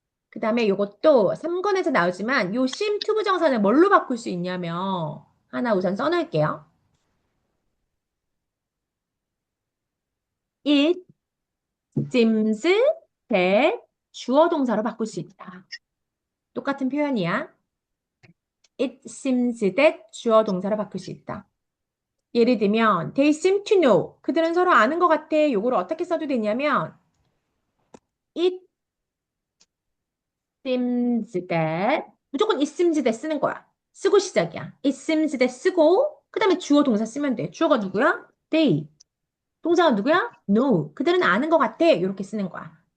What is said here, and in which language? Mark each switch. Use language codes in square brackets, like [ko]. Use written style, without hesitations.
[ko] 그 다음에 요것도 3권에서 나오지만 요 seem to 부정사는 뭘로 바꿀 수 있냐면 하나 우선 써놓을게요. [en] It seems that [ko] 주어 동사로 바꿀 수 있다. 똑같은 표현이야. [en] It seems that [ko] 주어 동사로 바꿀 수 있다. 예를 들면 [en] they seem to know. [ko] 그들은 서로 아는 것 같아. 요거를 어떻게 써도 되냐면 [en] it seems that [ko] 무조건 it seems that 쓰는 거야. 쓰고 시작이야. [en] it seems that [ko] 쓰고 그 다음에 주어 동사 쓰면 돼. 주어가 누구야? they. 동사가 누구야? know. 그들은 아는 것 같아. 이렇게 쓰는 거야.